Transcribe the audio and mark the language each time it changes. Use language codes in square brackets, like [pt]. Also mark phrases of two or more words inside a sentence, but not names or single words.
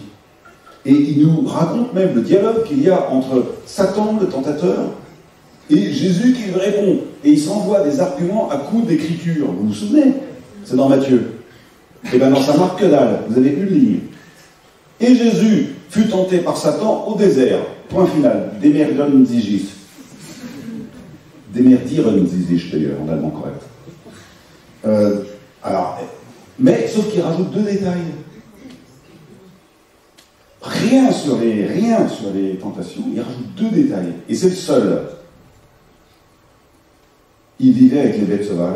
[fr] Et il nous raconte même le dialogue qu'il y a entre Satan, le tentateur, et Jésus qui lui répond. Et il s'envoie des arguments à coups d'écriture. Vous vous souvenez? C'est dans Matthieu. Et bien dans Saint Marc, que dalle, vous avez une ligne. Et Jésus fut tenté par Satan au désert. Point final. [de] Demerdieren Sie sich. Demerdieren Sie sich, [fr] d'ailleurs, en allemand correct. Mais, sauf qu'il rajoute 2 détails. Rien sur les tentations, il rajoute 2 détails. Et c'est le seul. Il vivait avec les bêtes sauvages.